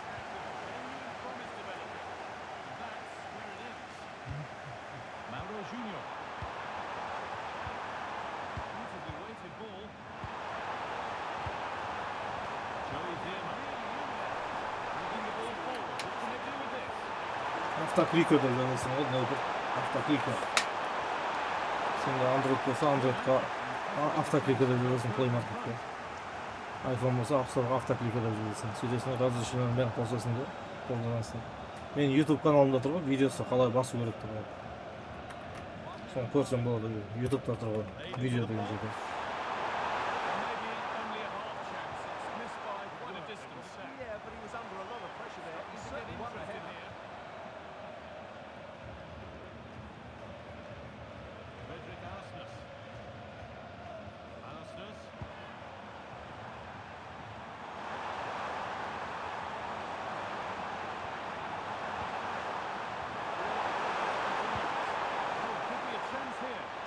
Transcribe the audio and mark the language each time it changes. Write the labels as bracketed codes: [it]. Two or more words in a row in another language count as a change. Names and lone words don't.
[en] Mauro Junior. Beautifully weighted ball. Joey Veerman. Moving the ball forward. What can they do with this? [kk] Автокликер деп жазасың ғой, нөбір. Автокликер. Сенде Android болса, Androidқа автокликер деп жазасың, Play Market'қа. iPhone болса, App Store'ға автокликер деп жазасың. Сөйтесің, разрешениені бәрін қосасың да, қолданасың. Мен YouTube каналымда тұр ғой, видеосы қалай басу керек тұр ғой. Соны көрсем болады, YouTube'да тұр ғой, видео деген жерде. [en] Maybe only a half chance. It's missed by quite a distance. Yeah, but he was under a lot of pressure there. He certainly won the head. Frederick Arsness. Arsness. Could be a chance here.